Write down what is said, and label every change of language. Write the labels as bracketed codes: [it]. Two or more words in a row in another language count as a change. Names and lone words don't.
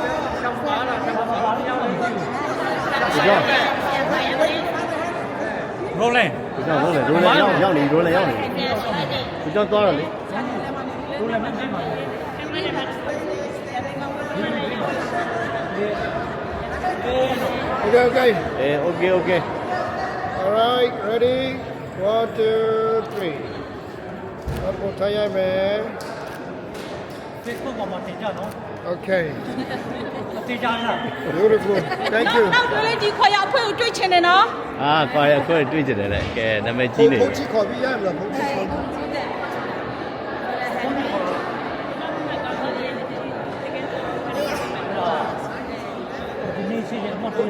[my] ရိုးလဲ ဒီကြောရောက်နေဒီကြောသွားတော့လေ ရိုးလဲမသိပါဘူး [en] Okay. [th] โอเค [en] All right, ready? 1, 2, 3. Up on tire man. [my] Facebook ပေါ်မှာတင်ကြနော် [en] Okay. [my] တင်ကြလား [en] Beautiful. Thank you. [my] နောက်တွေ့ရင်ဒီခွာရအဖွဲ့ကိုတွေ့ချင်တယ်နော် အာခွာရခွဲတွေ့ကြတယ်လေကဲနာမည်ကြီးနေ Coach coffee ရမလား Coach coffee. ဒီနေ့ရှိရင်မဟုတ်